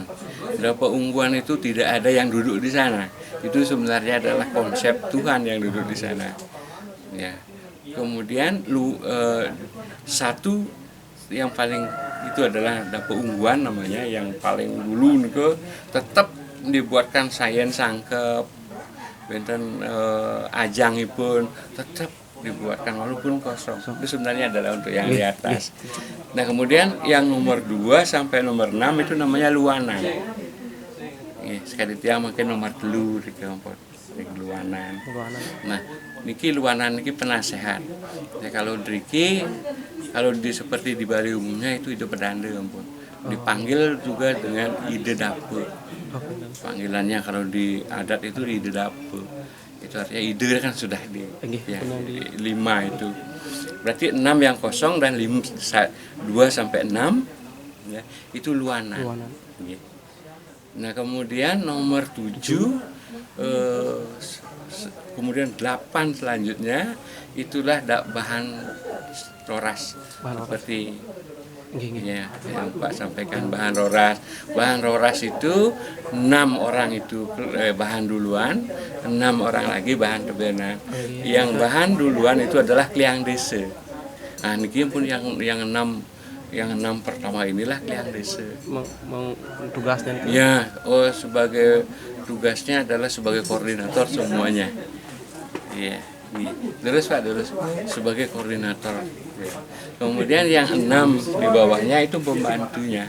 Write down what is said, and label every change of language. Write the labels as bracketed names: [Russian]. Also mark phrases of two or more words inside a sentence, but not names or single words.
[Indonesian] Dapat ungguan itu tidak ada yang duduk di sana. Itu sebenarnya adalah konsep Tuhan yang duduk di sana. Ya. Kemudian satu yang paling itu adalah dapat ungguan namanya yang paling dulu ke tetap dibuatkan sayen [Balinese] sangkep benten ajangipun [Indonesian] tetap dibuatkan walaupun kosong. Itu sebenarnya adalah untuk yang di atas. Nah, kemudian yang nomor 2 sampai nomor 6 itu namanya luanan. Sekali tiang mungkin nomor 3 di kelompok luanan. Nah, [Balinese] niki luanan niki [Indonesian] penasehat. Ya, kalau seperti di Bali umumnya itu ide pedanda ampun. Dipanggil juga dengan ide dapur. Panggilannya kalau di adat itu ide dapur. Itu artinya ide kan sudah di 5 itu. Berarti 6 yang kosong dan 2 sampai 6 ya, itu luanan. Nah, kemudian nomor 7 kemudian 8 selanjutnya itulah bahan roras seperti ya, yang Pak sampaikan bahan roras. Bahan roras itu 6 orang itu bahan duluan, 6 orang lagi bahan tebenan. Yang bahan duluan itu adalah kliang desa. Nah, [Balinese] niki pun [Indonesian] yang 6 pertama inilah kliang desa. Tugasnya itu. Ya, sebagai tugasnya adalah sebagai koordinator semuanya. Iya. Terus Pak, sebagai koordinator. Kemudian yang 6 di bawahnya itu pembantunya.